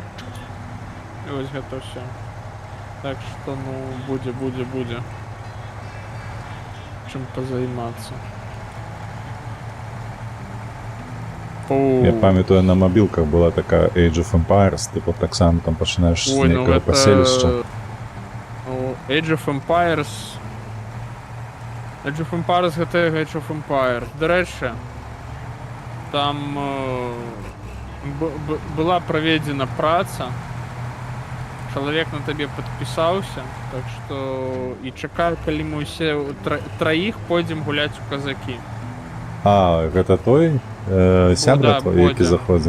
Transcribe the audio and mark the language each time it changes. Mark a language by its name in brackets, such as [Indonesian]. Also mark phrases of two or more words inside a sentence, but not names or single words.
[Belarusian] І ось гэта ўсё. [Russian] Так что, [Belarusian] ну, будзе. Чым позаймацца. Я памятаю, на мобілках была такая Age of Empires, [Ukrainian] типу так само [Belarusian] там пачинаеш з нейкага паселішча. Age of Empires гэта Age of Empires. До рэчы, там была праведзена праца, чалавек на табе падпісаўся, так што і чакаю, калі мы ўсе траіх пойдзем гуляць у казакі. А, гэта той сябра твой, які заходзіў?